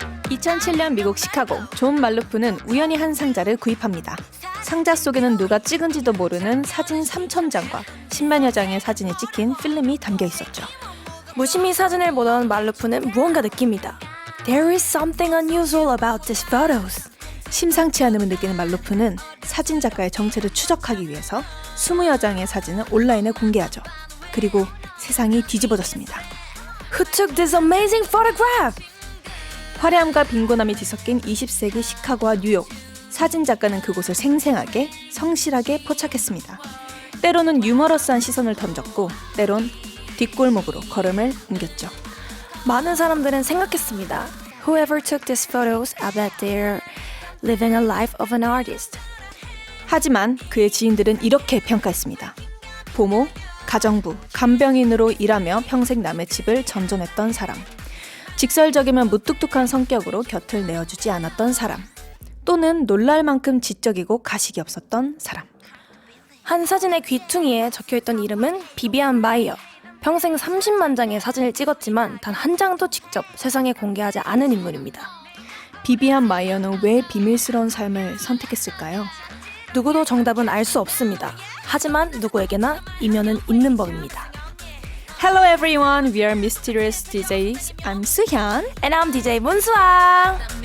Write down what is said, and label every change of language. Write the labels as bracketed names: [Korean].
[Korean] 2007년 미국 시카고, 존 말루프는 우연히 한 상자를 구입합니다. 상자 속에는 누가 찍은지도 모르는 사진 3,000장과 10만여 장의 사진이 찍힌 필름이 담겨 있었죠. 무심히 사진을 보던 말루프는 무언가 느낍니다. [English] There is something unusual about these photos. [Korean] 심상치 않음을 느끼는 말루프는 사진 작가의 정체를 추적하기 위해서 20여 장의 사진을 온라인에 공개하죠. 그리고 세상이 뒤집어졌습니다. [English] Who took this amazing photograph? [Korean] 화려함과 빈곤함이 뒤섞인 20세기 시카고와 뉴욕. 사진 작가는 그곳을 생생하게, 성실하게 포착했습니다. 때로는 유머러스한 시선을 던졌고, 때론 뒷골목으로 걸음을 옮겼죠. 많은 사람들은 생각했습니다. [English] Whoever took these photos, I bet they're living a life of an artist. [Korean] 하지만 그의 지인들은 이렇게 평가했습니다. 보모, 가정부, 간병인으로 일하며 평생 남의 집을 전전했던 사람. 직설적이면 무뚝뚝한 성격으로 곁을 내어주지 않았던 사람. 또는 놀랄 만큼 지적이고 가식이 없었던 사람. 한 사진의 귀퉁이에 적혀있던 이름은 비비안 마이어. 평생 30만 장의 사진을 찍었지만 단 한 장도 직접 세상에 공개하지 않은 인물입니다. 비비안 마이어는 왜 비밀스러운 삶을 선택했을까요? 누구도 정답은 알 수 없습니다. 하지만 누구에게나 이면은 있는 법입니다. [English] Hello everyone, we are Mysterious DJs. I'm 수현. And I'm DJ 문수아.